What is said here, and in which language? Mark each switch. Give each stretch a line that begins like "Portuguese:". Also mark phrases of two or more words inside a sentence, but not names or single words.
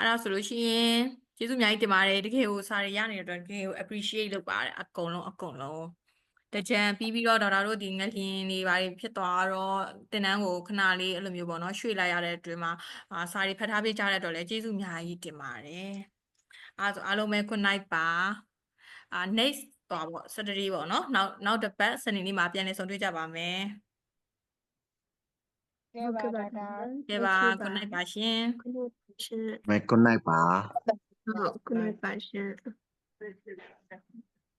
Burmese: ဒါဆိုလို့ရှိရင်ကျေးဇူးအများကြီးတင်ပါတယ်တကယ်ကိုစာရီရနေတဲ့အတွက်တကယ်ကို appreciate လုပ်ပါတယ်အကုန်လုံးတကြံပြီးတော့ဒေါက်တာတို့ဒီငလျင်တွေဘာတွေဖြစ်သွားတော့တင်တန်းကိုခဏလေးအဲ့လိုမျိုးပေါ့နော်ရွှေ့လိုက်ရတဲ့အတွင်းမှာစာရီဖတ်ထားပေးကြတဲ့အတွက်လည်းကျေးဇူးအများကြီးတင်ပါတယ်အဲ့ဆိုအားလုံးပဲ
English: good night
Burmese: ပါ next ပေါ့ Saturday ပေါ့နော်နောက်တစ်ပတ်စနေနေ့မှာပြန်လည်ဆုံတွေ့ကြပါမယ် ဟုတ်ကဲ့ပါဒါ ကဲပါ
English: good night
Burmese: ပါရှင် မဲ
English: good night
Burmese: ပါ ဟုတ်
English: good night
Burmese: ပါရှင်